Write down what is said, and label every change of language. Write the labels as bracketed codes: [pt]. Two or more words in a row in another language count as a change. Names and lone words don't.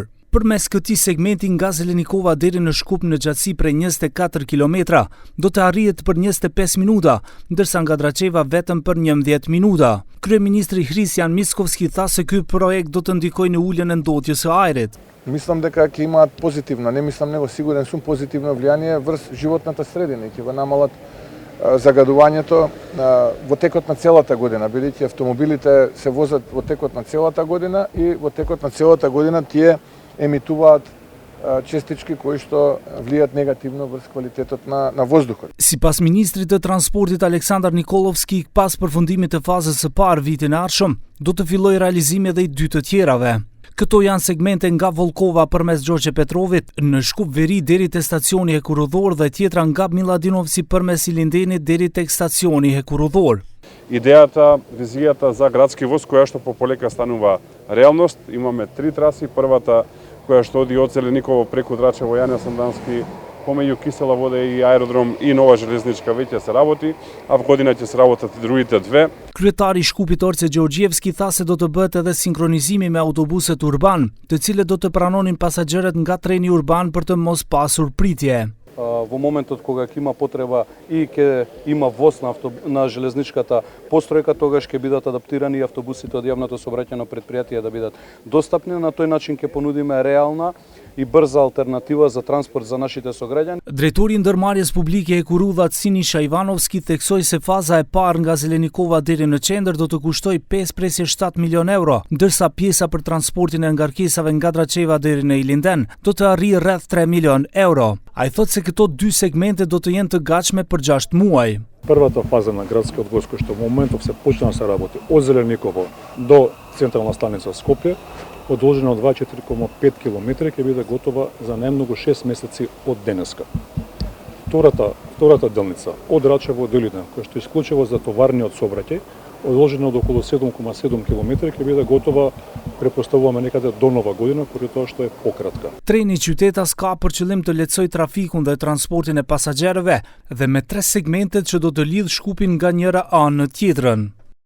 [sq] Përmes këtij segmenti nga Zelenikova deri në Shkup në gjatësi prej 24 kilometra do të arrihet për 25 minuta, ndërsa nga Draçeva vetëm për 11 minuta. Kryeministri Hrisjan Mickovski tha se ky projekt do të ndikojë në uljen e ndotjes së ajrit. [mk] Мислам дека ќе имаат позитивно, не мислам него сигурен сум позитивно влијание врз животната средина, ќе го намалат загадувањето во текот на целата година, бидејќи автомобилите се возат во текот на целата година и во текот на целата година тие емитуваат честички кои што влијат негативно врз квалитетот на воздухот. [sq] Sipas ministrit të transportit Aleksandar Nikollovski, pas përfundimit të fazës së parë vitin e ardhshëm, do të fillojë realizimi edhe i dy të tjerave. Këto janë segmente nga Volkova përmes Gjoxhe Petrovit në Shkup Veri deri te stacioni hekurudhor dhe tjetra nga Miladinovci përmes Ilindenit deri tek stacioni hekurudhor. [mk] Идејата, визијата за градски воз која што пополека станува реалност. Имаме 3 траси, првата која што оди од Зелениково преку Драчево, Јане Сандански, помеѓу Киселavoda и аеродром и нова железничка веќе се работи, а во година ќе се работат и другите две. [sq] Kryetari i Shkupit Orce Gjeorgjevski tha se do të bëhet edhe sinkronizimi me autobuset urban, të cilët do të pranonin pasagerët nga treni urban për të mos pasur pritje. [mk] Во моментот кога ќе има потреба и ќе има воз на железничката постројка, тогаш ќе бидат адаптирани и автобусите од јавното сообраќајно предпријатие да бидат достапни. На тој начин ќе понудиме реална и брза алтернатива за транспорт за нашите сограѓани. [sq] Drejtori i ndërmarrjes publike e Hekurudhat Sinisha Ivanovski theksoi se faza e parë nga Zelenikova deri në qendër do të kushtoj 5.7 milion euro, ndërsa pjesa për transportin e ngarkesave nga Draçeva deri në Ilinden do të arrijë rreth 3 milion euro. Ai thotë se këto dy segmente do të jenë të gatshme për 6 muaj. [mk] Првата фаза на градскиот воз кој што во моментов се почна да се работи од Зеленикова до централна станица Скопје, одолжена од 24,5 км, ќе биде готова за најмногу 6 месеци од денеска. Втората делница од Драчево до Илинден, која што исклучува за товарниот сообраќај, одолжена од околу 7,7 км, ќе биде готова, препоставуваме некаде до нова година, поради тоа што е пократка. [sq] Treni Qytetas ka për qëllim të lehtësojë trafikun dhe transportin e pasagerëve dhe me 3 segmentet që do të lidh Shkupin nga njëra anë në tjetrën.